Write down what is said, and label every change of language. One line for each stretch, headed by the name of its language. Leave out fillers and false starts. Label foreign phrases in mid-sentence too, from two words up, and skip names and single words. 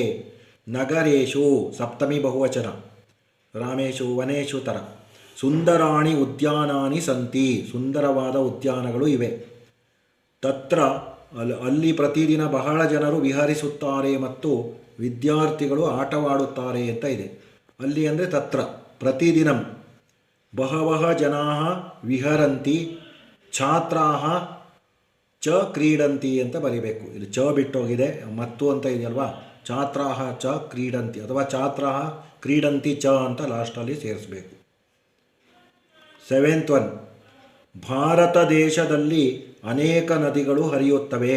Kannada: ನಗರೇಶು ಸಪ್ತಮಿ ಬಹುವಚನ,
Sanskrit: ರಾಮೇಶು ವನೇಶು
Kannada: ಥರ.
Sanskrit: ಸುಂದರಾಣಿ ಉದ್ಯಾನಾನಿ ಸಂತಿ,
Kannada: ಸುಂದರವಾದ ಉದ್ಯಾನಗಳು ಇವೆ. ತತ್ರ ಅಲ್ಲಿ ಪ್ರತಿದಿನ ಬಹಳ ಜನರು ವಿಹರಿಸುತ್ತಾರೆ ಮತ್ತು ವಿದ್ಯಾರ್ಥಿಗಳು ಆಟವಾಡುತ್ತಾರೆ ಅಂತ ಇದೆ. ಅಲ್ಲಿ ಅಂದರೆ
Sanskrit: ತತ್ರ ಪ್ರತಿದಿನಂ ಬಹವಃ ಜನಾಃ ವಿಹರಂತಿ ಛಾತ್ರಾಃ ಚ ಕ್ರೀಡಂತಿ
Kannada: ಅಂತ ಬರಿಬೇಕು. ಇಲ್ಲಿ ಚ ಬಿಟ್ಟೋಗಿದೆ, ಮತ್ತು ಅಂತ ಇದೆಯಲ್ವಾ.
Sanskrit: ಛಾತ್ರಾಃ ಚ ಕ್ರೀಡಂತಿ ಅಥವಾ ಛಾತ್ರಾಃ ಕ್ರೀಡಂತಿ ಚ
Kannada: ಅಂತ ಲಾಸ್ಟಲ್ಲಿ ಸೇರಿಸಬೇಕು.
English: 7th one,
Kannada: ಭಾರತ ದೇಶದಲ್ಲಿ ಅನೇಕ ನದಿಗಳು ಹರಿಯುತ್ತವೆ.